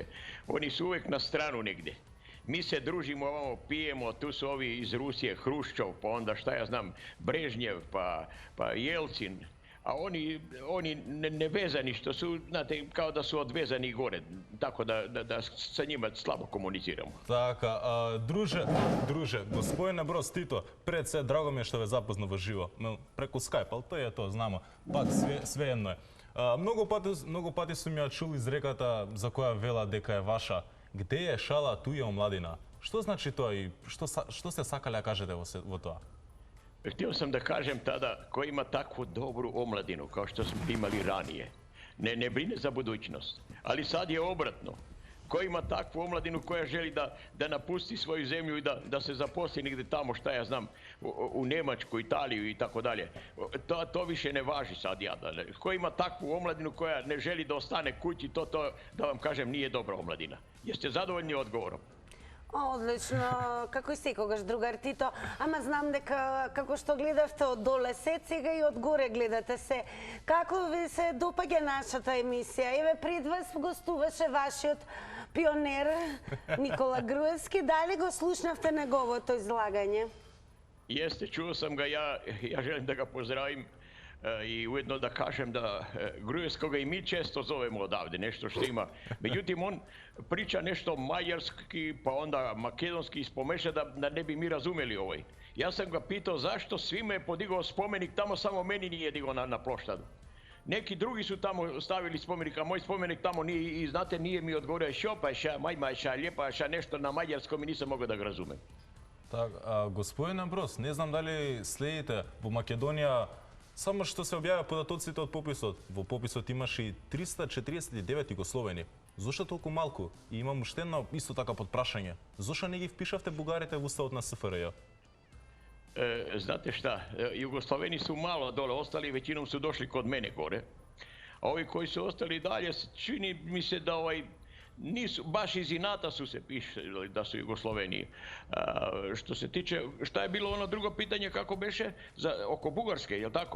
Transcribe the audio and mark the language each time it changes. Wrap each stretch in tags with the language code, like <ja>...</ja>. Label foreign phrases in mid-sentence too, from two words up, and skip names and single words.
<sr>Oni su uvijek na stranu negdje. Mi se družimo ovamo, pijemo, tu su ovi iz Rusije, Hruščov, pa onda šta ja znam, Brežnjev, pa Jelcin. A oni nevezani, što su, znate, kao da su odvezani gore, tako da sa njima slabo komuniciramo.</sr> <mk>Така, друже, господине Брос Тито, пред се, драго ми е што ве запознав во живо, преку Skype,</mk> <sr>ali to je to, znamo, пак svejedno je.</sr> <mk>Многу пати сум ја чул изреката за која вела дека е ваша, где е шала, ту е омладина. Што значи тоа и што сте сакали да кажете во тоа?</mk> <sr>Htio sam da kažem tada, ko ima takvu dobru omladinu kao što smo imali ranije, ne brine za budućnost. Ali sad je obratno. Ko ima takvu omladinu koja želi da napusti svoju zemlju i da se zaposli negdje tamo, šta ja znam, u Njemačku, Italiju i tako dalje. To više ne važi sad jada. Ko ima takvu omladinu koja ne želi da ostane kući, to da vam kažem nije dobra omladina. Jeste zadovoljni odgovorom?</sr> <mk>Одлично, како и секогаш, другар Тито. Ама знам дека како што гледавте од доле се, сега и од горе гледате се. Како ви се допаѓа нашата емисија? Еве, пред вас гостуваше вашиот пионер Никола Груевски. Дали го слушнавте неговото излагање?</mk> <sr>Jeste, čuo sam ga, ja želim da ga pozdravim i ujedno da kažem da Gruevskoga i mi često zovemo odavde, nešto što ima. Međutim, on priča nešto mađarski, pa onda makedonski ispomeša da ne bi mi razumeli ovaj. Ja sam ga pitao zašto svima je podigao spomenik, tamo samo meni nije digao na ploštadu. Neki drugi su tamo stavili spomenik, a moj spomenik tamo nije, i znate, nije mi odgovorio šo, pa ša majma, ša lijepa, ša nešto na mađarskom i nisam mogao da ga razumem.</sr> <mk>Так, господин Амброс, не знам дали следите, во Македонија Само што се објавија податоците од пописот. Во пописот имаше и 349 југословени. Зошто толку малку? И имам уште едно исто така подпрашање. Зошто не ги впишавте бугарите во уставот на СФРЈ?</mk> <sr>Znate šta, Jugosloveni su malo dole ostali, većinom su došli kod mene gore. A ovi koji su ostali dalje, čini mi se da nisu, baš iz inata su se pišali da su Jugosloveniji. Što se tiče, šta je bilo ono drugo pitanje, kako beše, oko Bugarske, jel tako?</sr>